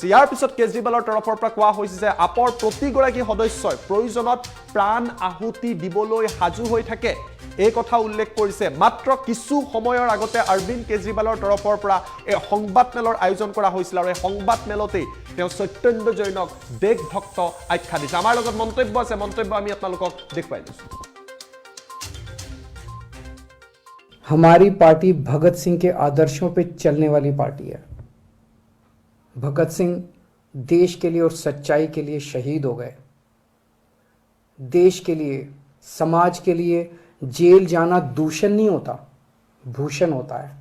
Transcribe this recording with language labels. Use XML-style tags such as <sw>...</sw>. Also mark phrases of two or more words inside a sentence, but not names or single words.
<as>ইয়াৰ পিছত কেজৰিৱালৰ তৰফৰ পৰা কোৱা হৈছে যে আপৰ প্ৰতিগৰাকী সদস্যই প্ৰয়োজনত প্ৰাণ আহুতি দিবলৈ সাজু হৈ থাকে, এই কথা উল্লেখ কৰিছে। মাত্ৰ কিছু সময়ৰ আগতে অৰবিন্দ কেজৰিৱালৰ তৰফৰ পৰা এই সংবাদমেলৰ আয়োজন কৰা হৈছিল আৰু এই সংবাদমেলতেই তেওঁ সত্যেন্দ্ৰ জৈনক দেশভক্ত আখ্যা দিছে। আমাৰ লগত মন্তব্য আছে, মন্তব্য আমি আপোনালোকক দেখুৱাই দিছোঁ।</as> <hi>हमारी पार्टी भगत सिंह के आदर्शों पे चलने वाली पार्टी है। भगत सिंह देश के लिए और सच्चाई के लिए शहीद हो गए। देश के लिए, समाज के लिए जेल जाना दूषण नहीं होता, भूषण होता है।</hi>